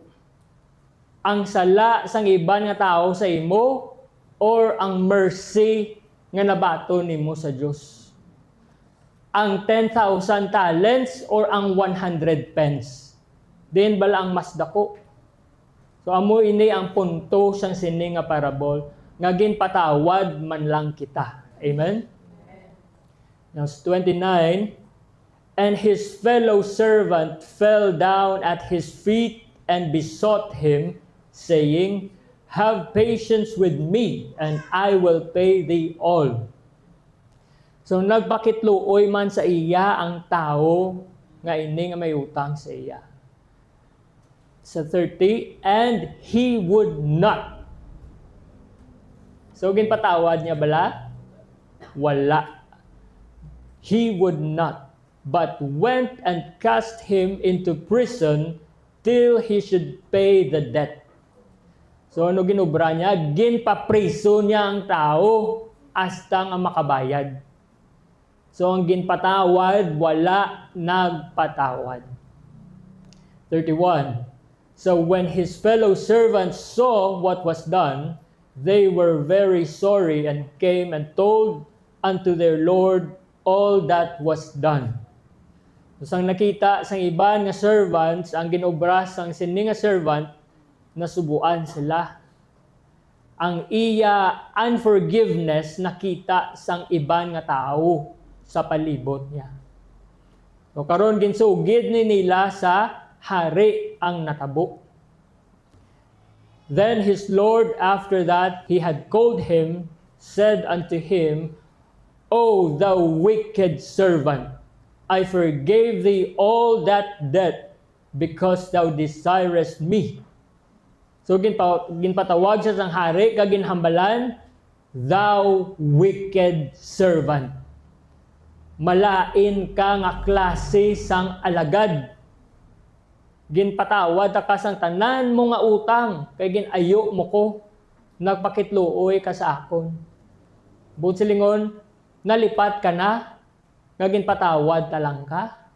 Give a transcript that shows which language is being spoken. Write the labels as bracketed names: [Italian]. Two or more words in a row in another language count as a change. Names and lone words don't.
[Hiligaynon] Ang sala sang iban nga tao sa imo or ang mercy nga nabato nimo sa Dios? Ang 10,000 talents or ang 100 pence? Diin bala ang mas dako? So amo ini ang punto sang sini nga parabol nga ginpatawad man lang kita. Amen. [English] Verse 29, and his fellow servant fell down at his feet and besought him, saying, "Have patience with me, and I will pay thee all." [Hiligaynon] So nagpakitluoy man sa iya ang tao nga ini nga may utang sa iya. Sa 30, [English] and he would not. [Hiligaynon] So ginpatawad niya bala? Wala. [English] He would not, but went and cast him into prison till he should pay the debt. [Hiligaynon] So ano ginubra niya? Ginpapriso niya ang tao hasta nga makabayad. So ang ginpatawad, wala nagpatawad. 31. [English] So when his fellow servants saw what was done, they were very sorry and came and told unto their Lord all that was done. [Hiligaynon] So sang nakita sang iban nga servants, ang ginobra sang sini nga servant, nasubuan sila. Ang iya unforgiveness nakita sang iban nga tao sa palibot niya. So karon ginsugid ni nila sa hari ang natabo. [English] Then his Lord, after that he had called him, said unto him, "O thou wicked servant, I forgave thee all that debt because thou desirest me." [Hiligaynon] So ginpatawag siya sang hari kag ginhambalan, [English] "Thou wicked servant." [Hiligaynon] Malain ka nga klase sang alagad. Ginpatawad ka sang tanan mo nga utang kay ginayo mo ko, nagpakitluoy ka sa akon. Bukod silingon, nalipat ka na, nga ginpatawad talang ka.